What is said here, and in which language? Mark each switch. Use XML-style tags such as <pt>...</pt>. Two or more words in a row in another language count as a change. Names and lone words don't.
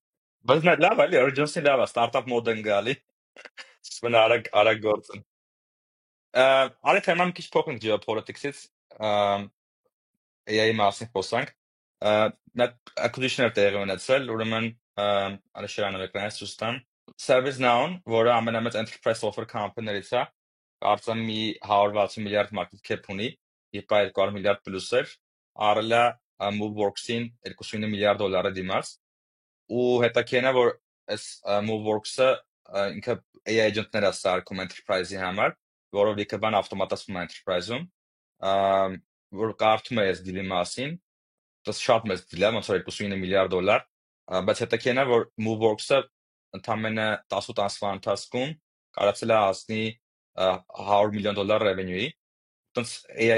<hy>Բայց նա լավ էլի, urgency լավ է,</hy> <en>startup mode</en> <hy>են գալի։ Սկսվում է արագ գործեն։ Արի թեման քիչ փոխենք geopolitics-ից, AI-ի մասին խոսանք։ Նա acquisition-ներ տեղի ունեցել, ուրեմն Ալեշյանը էկրանից ցույց տամ։ ServiceNow-ն, որը ամենամեծ</hy> <en>enterprise software company-</en> <hy>ներից է, կարծեմ մի 160 միլիարդ</hy> <en>market cap</en> <hy>ունի, իպա 200 միլիարդ պլյուս էր, առել է Moveworks-ին 29 միլիարդ դոլարի դիմաց, ու հետաքրքիրն է, որ այս Moveworks-ը ինքը</hy> <en>AI agent-</en> <hy>ներ է սարքում enterprise-ի համար, որով լիքը բան ավտոմատացվում է enterprise-ում, որ կարդում է այս դիլի մասին, դա շատ մեծ դիլ է, ոնց որ 29 միլիարդ դոլար, բայց հետաքրքիրն է, որ Moveworks-ը ընդամենը 18 ամսվա ընթացքում կարողացել է հասնի $100 միլիոն revenue-ի, այդպես AI</hy>